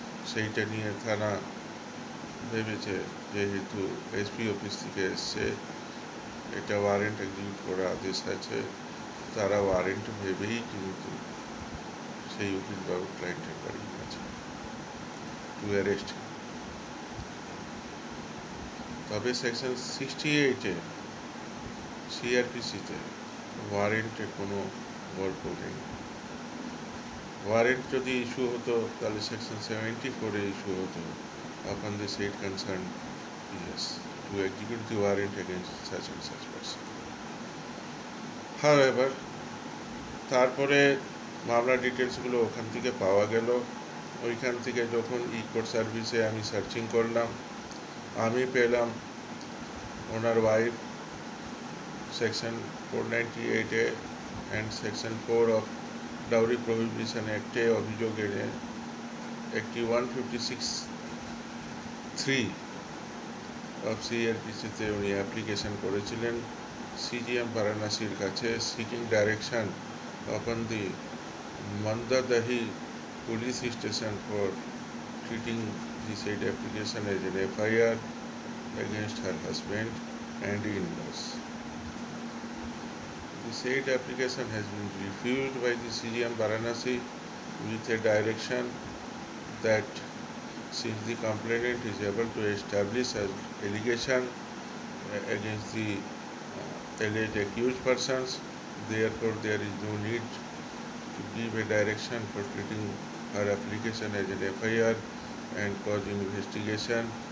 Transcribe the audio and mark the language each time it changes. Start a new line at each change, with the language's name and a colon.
Bangla: সেইটা নিয়ে থানা ভেবেছে যেহেতু এসপি অফিস থেকে এসছে, এটা ওয়ারেন্ট এক্সিকিউট করার আদেশ আছে, তারা ওয়ারেন্ট ভেবেই কিন্তু সেই উকিলবাবু ক্লায়েন্টের বাড়ি গেছে
English: To arrest.
Bangla: তবে সেকশন 68-এ সিআরপিসিতে ওয়ারেন্টের কোনো গল্প নেই। ওয়ারেন্ট যদি ইস্যু হতো
English: তাহলে সেকশন 74-এ ইস্যু হতো upon the said concerned PS to execute the warrant against such and such person.
Bangla: However, তারপরে মামলা ডিটেলসগুলো ওখান থেকে পাওয়া গেল। ওইখান থেকে যখন কোর্ট সার্ভিসে আমি সার্চিং করলাম, আমি পেলাম ওনার wife section 498-এ and section 4 of dowry prohibition অ্যাক্টে অভিযোগ এনে একটি 156(3) অফ সিআরপিসিতে উনি অ্যাপ্লিকেশন করেছিলেন সিজিএম বারাণসীর কাছে,
English: Seeking direction upon the Mandadahi police station for treating the said application as an FIR against her husband and in-laws. The said application has been refused by the CGM Varanasi with a direction that since the complainant is able to establish an allegation against the alleged accused persons, therefore there is no need to give a direction for treating her application as an FIR and causing investigation.